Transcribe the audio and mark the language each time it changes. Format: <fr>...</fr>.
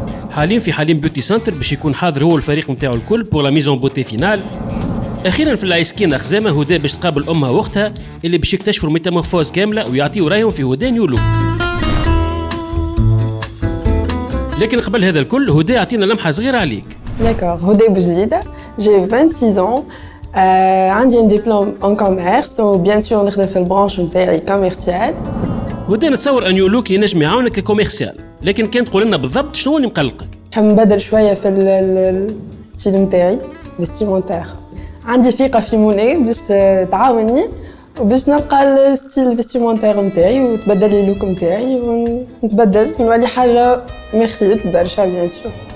<ar>حاليا في حليم بيوتي سنتر باش يكون حاضر هو الفريق نتاعو الكل بور لا ميزون بوتي فينال. اخيرا في العسكين خزامه هدى باش تقابل امها واختها اللي باش يكتشفوا الميتامورفوز كامله ويعطيوا رايهم في هدى نيو لوك. لكن قبل هذا الكل هدى عطينا لمحه صغيره عليك.</ar> <fr>D'accord, Hodé Boujlida, j'ai 26 ans, j'ai un diplôme en commerce, ou bien sûr</fr> <ar>نخدم في البرانش نتاعي كوميرسيال. هدى نتصور ان نيو لوك ينجم يعاونك ككوميرسيال، لكن كان تقول لنا بالضبط شنو اللي مقلقك؟ نحب نبدل شويه في الستيل نتاعي، فيستيمونتير. عندي ثقه في منى باش تعاوني وباش نلقى الستيل فيستيمونتير نتاعي وتبدل لي اللوك نتاعي ونتبدل نولي حاجه مخيط برشا بيان سور.</ar>